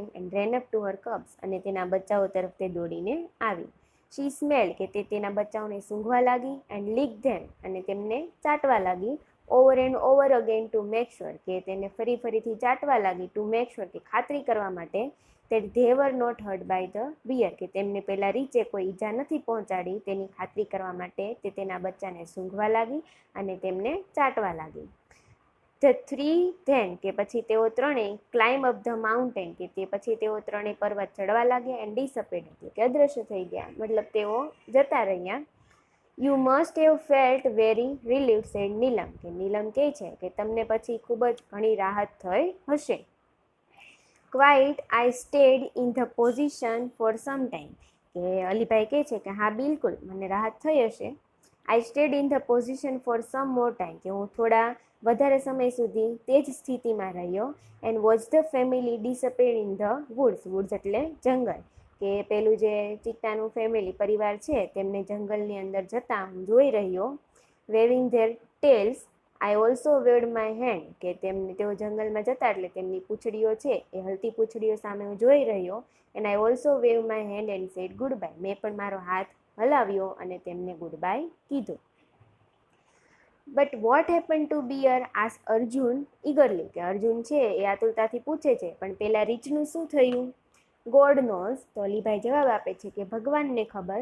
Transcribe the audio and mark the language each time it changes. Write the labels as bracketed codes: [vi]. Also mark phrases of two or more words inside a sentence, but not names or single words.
[en] And ran up to her cubs, [gu] અને તેના બચ્ચાઓ તરફ તે દોડીને આવી. [en] She smell, [gu] કે તે તેના બચ્ચાઓને સૂંઘવા લાગી. [en] And lick them, [gu] અને તેમને ચાટવા લાગી. [en] Over and over again to make sure, [gu] કે તેને ફરીથી ચાટવા લાગી. [en] to make sure, [gu] કે ખાતરી કરવા માટે [en] that they were not hurt by the bear, [gu] કે તેમને પેલા રીંચે કોઈ ઈજા નથી પહોંચાડી. તેની ખાતરી કરવા માટે તે તેના બચ્ચાને સૂંઘવા લાગી અને તેમને ચાટવા લાગી. [en] The three then, [gu] કે પછી તેઓ ત્રણેય [en] climb up the mountain, [gu] કે તે પછી તેઓ ત્રણેય પર્વત ચડવા લાગ્યા. [en] And disappeared, [gu] એટલે કે અદ્રશ્ય થઈ ગયા, મતલબ તેઓ જતા રહ્યા. [en] You must have felt very relieved, said [gu] નીલમ, કે નીલમ કહે છે કે તમને પછી ખૂબ જ ઘણી રાહત થઈ હશે. [en] Quite, I stayed in the position for some time, [gu] કે અલીભાઈ કહે છે કે હા બિલકુલ મને રાહત થઈ હશે. [en] I stayed in the position for some more time, [gu] કે હું થોડા વધારે સમય સુધી તે જ સ્થિતિમાં રહ્યો. [en] And watched the family disappear in the woods, woods [gu] એટલે જંગલ, કે પેલું જે ચિત્તાનું ફેમિલી પરિવાર છે તેમને જંગલની અંદર જતા હું જોઈ રહ્યો. [en] Waving their tails, I also waved my hand, [gu] કે તેઓ જંગલમાં જતા એટલે તેમની પૂંછડીઓ છે એ હલતી પૂંછડીઓ સામે હું જોઈ રહ્યો. [en] And I also waved my hand and said goodbye, [gu] મેં પણ મારો હાથ હલાવ્યો અને તેમને [en] good bye [gu] કીધું. [en] But what happen to bear, ask Arjun eagerly, [gu] કે અર્જુન છે એ આતુરતાથી પૂછે છે પણ પેલા રીંછનું શું થયું. [en] God knows, [gu] તો અલીભાઈ જવાબ આપે છે કે ભગવાનને ખબર.